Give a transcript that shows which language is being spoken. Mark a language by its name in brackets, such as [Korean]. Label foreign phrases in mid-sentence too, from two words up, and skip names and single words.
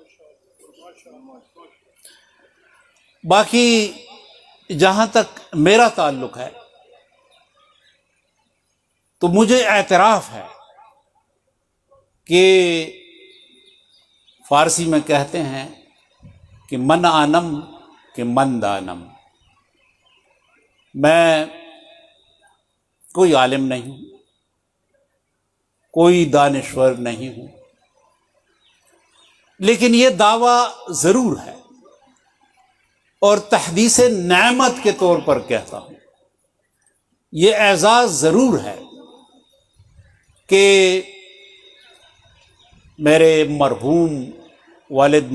[Urdu] باقی جہاں تک میرا تعلق ہے تو مجھے اعتراف ہے کہ فارسی میں کہتے ہیں کہ [Persian] من آنم کہ من دانم، [Urdu] میں کوئی عالم نہیں ہوں، کوئی دانشور نہیں ہوں، لیکن یہ دعویٰ ضرور ہے اور تحدیث نعمت کے طور پر کہتا ہوں، یہ اعزاز ضرور ہے کہ میرے مرحوم والد